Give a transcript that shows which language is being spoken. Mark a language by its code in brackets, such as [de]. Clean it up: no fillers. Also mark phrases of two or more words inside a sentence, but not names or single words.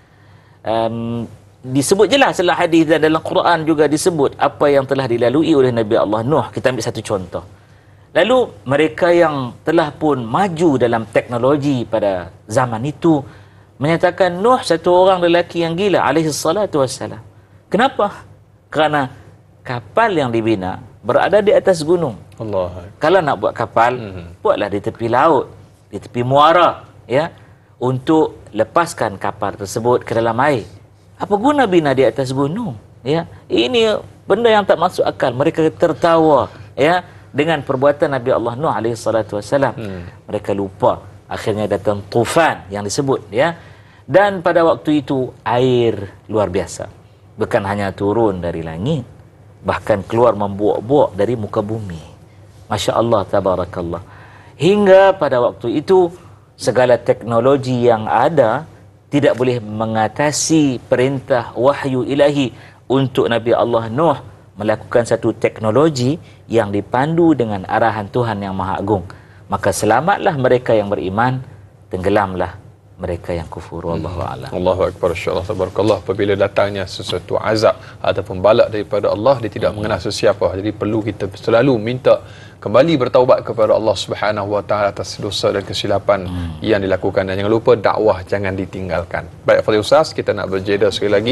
[ms] Disebut jelas dalam hadis dan dalam Quran juga disebut apa yang telah dilalui oleh Nabi Allah Nuh. Kita ambil satu contoh. Lalu mereka yang telah pun maju dalam teknologi pada zaman itu menyatakan Nuh satu orang lelaki yang gila [ar] عليه الصلاة والسلام. [ms] Kenapa? Kerana kapal yang dibina berada di atas gunung. Allah. Kalau nak buat kapal, buatlah di tepi laut, di tepi muara, ya, untuk lepaskan kapal tersebut ke dalam air. Apa guna bina di atas gunung, ya? Ini benda yang tak masuk akal. Mereka tertawa, ya, dengan perbuatan Nabi Allah Nuh [ar] عليه الصلاة والسلام. [ms] Mereka lupa. Akhirnya datang tufan yang disebut, ya. Dan pada waktu itu air luar biasa. Bukan hanya turun dari langit, bahkan keluar membuak-buak dari muka bumi. [ar] ما شاء الله، تبارك الله. [ms] Hingga pada waktu itu segala teknologi yang ada tidak boleh mengatasi perintah wahyu ilahi untuk Nabi Allah Nuh melakukan satu teknologi yang dipandu dengan arahan Tuhan yang Maha Agung. Maka selamatlah mereka yang beriman, tenggelamlah mereka yang kufur. [ar] والله أعلم. الله أكبر, إن شاء الله، تبارك الله. [ms] Apabila datangnya sesuatu azab ataupun balak daripada Allah, dia tidak mengenal sesiapa. Jadi perlu kita selalu minta kembali bertaubat kepada Allah [ar] سبحانه وتعالى [ms] atas dosa dan kesilapan yang dilakukan. Dan jangan lupa dakwah jangan ditinggalkan. Baik, Fadil Ustaz, kita nak berjeda sekali lagi.